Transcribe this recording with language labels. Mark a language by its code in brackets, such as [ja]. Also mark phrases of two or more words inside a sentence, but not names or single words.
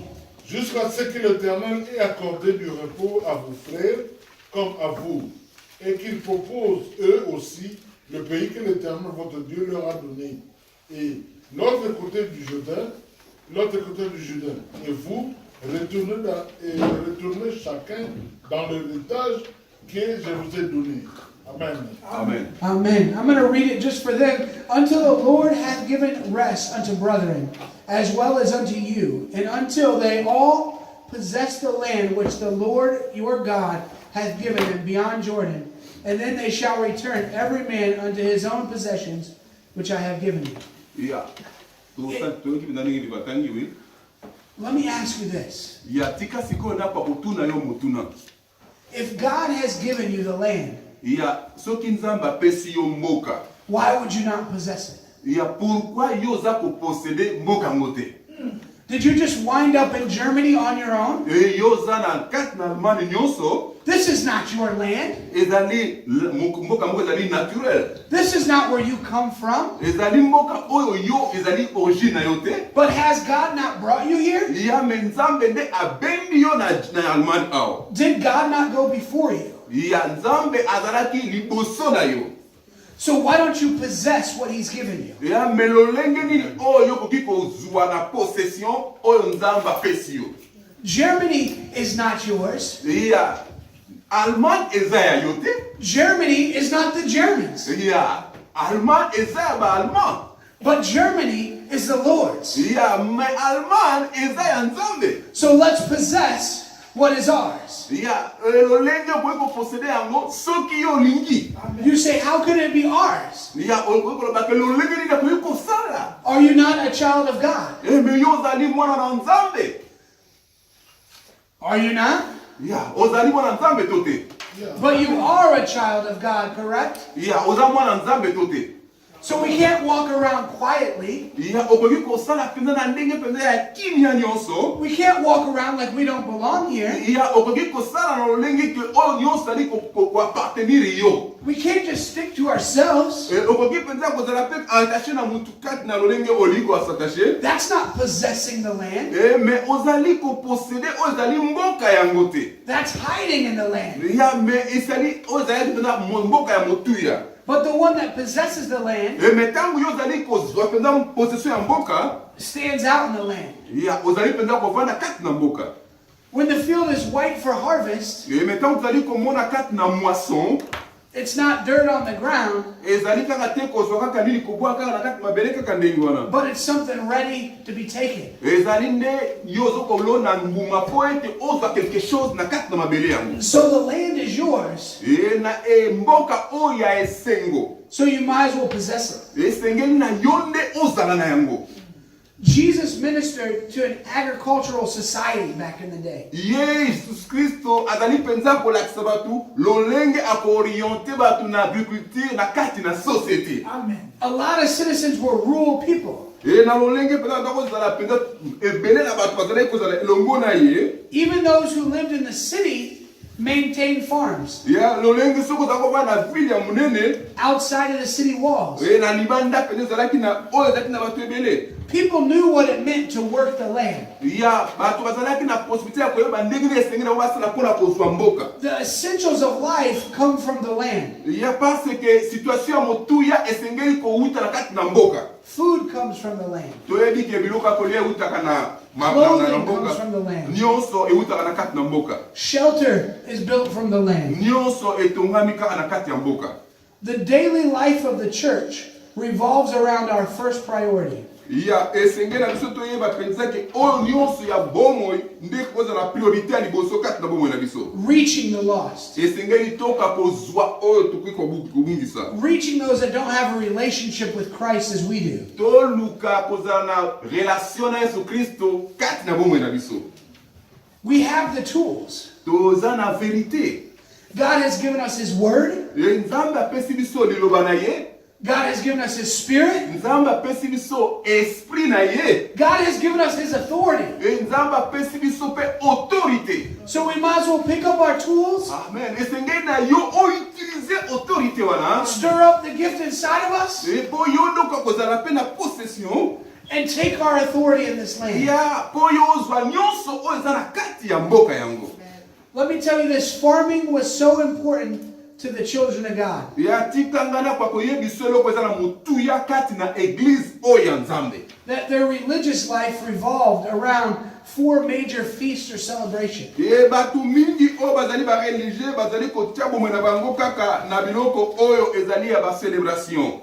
[fr] Jusqu'à ce que l'Éternel ait accordé du repos à vos frères comme à vous, et qu'ils proposent eux aussi le pays que l'Éternel votre Dieu leur a donné. Et l'autre côté du Jourdain, et vous retournez chacun dans l'héritage que je vous ai donné. Amen. Amen. Amen. [en] I'm going to read it just for them. Until the Lord hath given rest unto brethren, as well as unto you, and until they all possess the land which the Lord your God hath given them beyond Jordan, and then they shall return every man unto his own possessions, which I have given you. [ln] ya toyoki mpenza ndenge libatangi wi [en] Let me ask you this. [ln] ya tika sikoyo nakwa kotuna yo motuna [en] If God has given you the land, [ln] ya soki nzambe apesi yo mboka [en] why would you not possess it? [ln] ya pourquoi yo oza koposede mboka yango te [en] Did you just wind up in Germany on your own? [ln] yo oza na kati na Allemagne nyonso [en] This is not your land. [ln] ezali mboka moko ezali naturel [en] This is not where you come from. [ln] ezali mboka oyo yo ezali origine na yo te [en] But has God not brought you here? [ln] ya me nzambe nde abendi yo na Allemagne awa [en] Did God not go before you? [ln] ya nzambe azalaki liboso na yo [en] So why don't you possess what He's given you? [ln] ya me lolenge nini oyo okoki kozwa na possession oyo nzambe apesi yo [en] Germany is not yours. [ln] ya Allemagne eza ya yo te [en] Germany is not the Germans. [ln] ya Allemagne eza ya ba-Allemand [en] But Germany is the Lord's. [ln] ya me Allemagne eza ya nzambe [en] So let's possess what is ours. [ln] ya lolenge okoki koposede yango soki yo olingi [en] You say, how can it be ours? [ln] ya okoki kolobaka lolenge nini akoki kosala [en] Are you not a child of God? [ln] me yo ozali mwana na nzambe [en] Are you not? [ln] ya ozali mwana nzambe to te [en] But you are a child of God, correct? [ln] ya oza mwana nzambe to te [en] So we can't walk around quietly. [ln] ya okoki kosala mpenza na ndenge mpenza ya kimia nyonso [en] We can't walk around like we don't belong here. [ln] ya okoki kosala na lolenge ke oyo nyonso ali koappartenir yo [en] We can't just stick to ourselves. [ln] okoki mpenza kozala mpe attache na mutu kati na lolenge olingi koasattache [en] That's not possessing the land. [ln] me ozali koposede oyo ezali mboka yango te [en] That's hiding in the land. [ln] ya me ezali oyo ezali mpenza mboka ya motuya [en] But the one that possesses the land [ln] me ntango yo ozali kozwa mpenza possession ya mboka [en] stands out in the land. [ln] ya ozali mpenza kovanda kati na mboka [en] When the field is white for harvest, [ln] me ntango ozali komona kati na moisson [en] It's not dirt on the ground, [ln] ezali kaka te kozwa kaka nini koboya kaka na kati mabele kaka ndenge wana. [en] but it's something ready to be taken. [ln] ezali nde yo ozokolona mbuma po ete ozwa [fr] quelque chose [ln] na kati na mabele yango. [en] So the land is yours, [ln] na mboka oyo ya esengo [en] so you might as well possess it. [ln] esengeli na yo nde ozala na yango. [en] Jesus ministered to an agricultural society back in the day. [ln] Yesu Kristo azali penza kolakisa batu lolenge akooriente batu na agriculture na kati na société. [en] Amen. A lot of citizens were rural people. [ln] Na lolenge penza ndakozala penza ebele na batu bazali kozala elongo na ye. [en] Even those who lived in the city maintained farms [ln] Ya lolenge soko zakoba na ville ya munene [en] outside of the city walls. [ln] na libanda penza zalaki na oyo zalaki na batu ebele. [en] People knew what it meant to work the land. [ln] Ya batu bazalaki na possibilité ya koyeba ndenge nini esengeli basala mpona kozwa mboka. [en] The essentials of life come from the land. [ln] Ya [fr] parce que [ln] situation ya motuya esengeli kowuta na kati na mboka. [en] Food comes from the land. [ln] toyebi ke biloko kolia eutaka na [en] Clothing comes from the land. [ln] nyonso eutaka na kati na mboka. [en] Shelter is built from the land. [ln] Nyonso etongami kaka na kati ya mboka. [en] The daily life of the church revolves around our first priority. [ln] Ya esengeli na biso toyeba penza ke oyo nyonso ya bomoi nde kozala priorité ya liboso kati na bomoi na biso. [en] Reaching the lost. [ln] Esengeli toka kozwa oyo tokoki kobungisa. [en] Reaching those that don't have a relationship with Christ as we do. [ln] Toluka kozala na relation na Yesu Kristo kati na bomoi na biso. [en] We have the tools. [ln] Toza na vérité. [en] God has given us His Word. [ln] Nzambe apesi biso liloba na ye. [en] God has given us His Spirit. [ln] Nzambe apesi biso esprit na ye. [en] God has given us His authority. [ln] Nzambe apesi biso pe autorité. [en] So we might as well pick up our tools, Amen. [ln] Esengeli na yo [fr] utiliser autorité [ln] wana. [en] stir up the gift inside of us, [ln] Po yo ndoka kozala pe na possession. [en] and take our authority in this land. [ln] Ya po yo ozwa nyonso oyo eza na kati ya mboka yango. [en] Let me tell you this, farming was so important to the children of God. [ln] Ya tikangana kwa koyebiso eloko eza na motuya kati na église oyo ya Nzambe. [en] That their religious life revolved around 4 major feasts or celebrations. [ln] Batu mingi oyo bazali ba religieux bazali kotia bomoi na bango kaka na biloko oyo ezali ya ba célébration.